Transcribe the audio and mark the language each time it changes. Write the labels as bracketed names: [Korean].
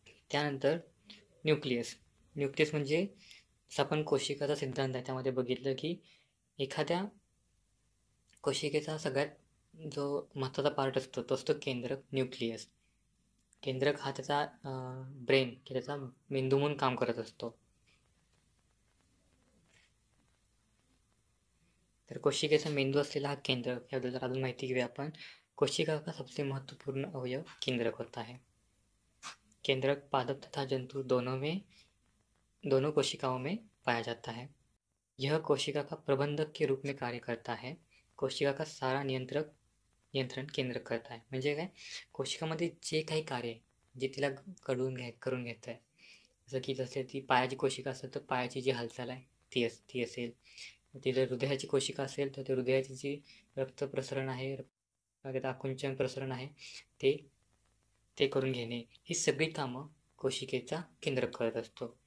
[Marathi] त्यानंतर न्यूक्लियस म्हणजे आपण कोशिकाचा सिद्धांत आहे त्यामध्ये बघितलं की एखाद्या कोशिकेचा सगळ्यात जो महत्त्वाचा पार्ट असतो तो असतो केंद्रक, न्यूक्लियस. केंद्रक हा त्याचा ब्रेन की त्याचा मेंदू म्हणून काम करत असतो. तर कोशिकेचा मेंदू असलेला हा केंद्रक, याबद्दल जर अजून माहिती घेऊया आपण. [Hindi] कोशिका का सबसे महत्वपूर्ण अवयव केंद्रक होता है. केंद्रक पादप तथा जंतु दोनों कोशिकाओं में पाया जाता है. यह कोशिका का प्रबंधक के रूप में कार्य करता है. कोशिका का सारा नियंत्रण केंद्रक करता है. [Marathi] म्हणजे काय, कोशिकामध्ये जे काही कार्य जे तिला करून घ्यायचं आहे, जसं ती पायाची कोशिका असेल तर पायाची जी हालचाल आहे ती असेल. ती जर हृदयाची कोशिका असेल तर ते हृदयाची जी रक्त प्रसरण आहे, आकुंचन प्रसरण आहे ते करून घेणे, ही सगळी कामं कोशिकेचा केंद्रक करत असतो.